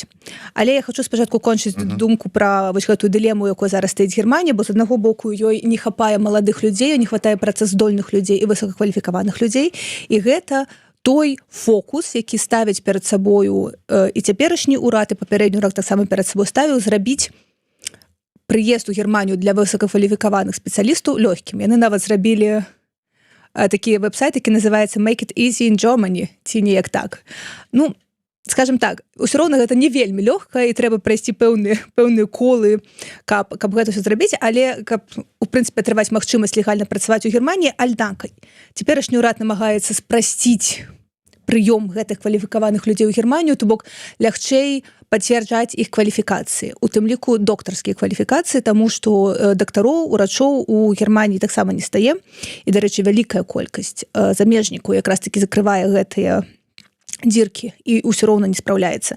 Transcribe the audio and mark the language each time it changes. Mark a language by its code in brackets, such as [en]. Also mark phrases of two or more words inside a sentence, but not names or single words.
[be] Але я хочу спачатку кончыць думку пра вось гэтую дылему, якой зараз стаіць Германія, бо з аднаго боку ёй не хапае маладых людзей, не хватае працаздольных людзей і высокакваліфікаваных людзей, і гэта той фокус, які ставіць перад сабою і цяперашні ўрад, і папярэдні ўрад таксама перад сабой ставіў, зрабіць прыезд у Германію для высокакваліфікаваных спецыялістаў лёгкім. Яны нават зрабілі такі вэб-сайт, які называецца [en] Make it easy in Germany, [be] ці неяк так. Ну, скажем так, усё роўна гэта не вельмі лёгка, і трэба прайсці пэўныя колы, каб гэта ўсё зрабіць, але каб, у прынцыпе, атрымаць магчымасць легальна працаваць у Германіі, аднак цяперашні ўрад намагаецца спрасціць прыём гэтых кваліфікаваных людзей у Германію, то бок лягчэй пацвярджаць іх кваліфікацыі, у тым ліку доктарскія кваліфікацыі, таму што дактароў, урачоў у Германіі таксама не стае, і, дарэчы, вялікая колькасць замежнікаў якраз такі закрывае гэтыя дзіркі і ўсё роўна не спраўляецца.